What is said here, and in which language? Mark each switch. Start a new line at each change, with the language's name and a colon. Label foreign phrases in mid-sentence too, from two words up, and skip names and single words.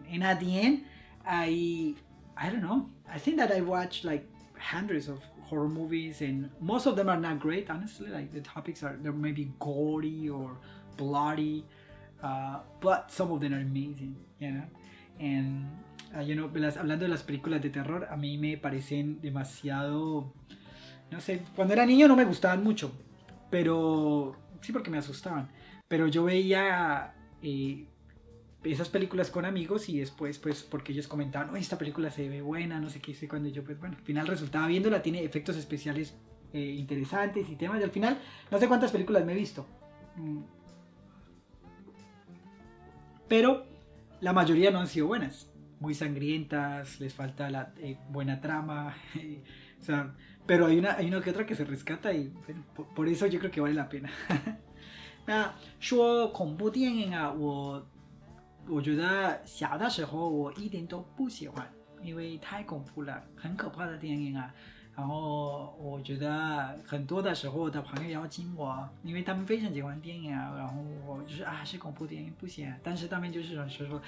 English: And at the end, I don't know, I think that I watched like hundreds of horror movies, and most of them are not great, honestly. Like the topics they're maybe gory or bloody, but some of them are amazing, you know. And you know,
Spanish: hablando de las películas de terror, a mí me parecen demasiado, no sé, cuando era niño no me gustaban mucho, pero sí, porque me asustaban, pero yo veía esas películas con amigos y después pues porque ellos comentaban, esta película se ve buena, no sé qué, sé cuando yo pues bueno, al final resultaba viéndola, tiene efectos especiales interesantes y temas, y al final no sé cuántas películas me he visto, pero la mayoría no han sido buenas, muy sangrientas, les falta la buena trama, o sea, pero hay una que otra que se rescata y bueno, por eso yo creo que vale la pena.
Chinese: 那说恐怖电影啊，我觉得小的时候我一点都不喜欢，因为太恐怖了，很可怕的电影啊。然后我觉得很多的时候我的朋友邀请我，因为他们非常喜欢电影啊，然后我就是是恐怖电影不行，但是他们就是说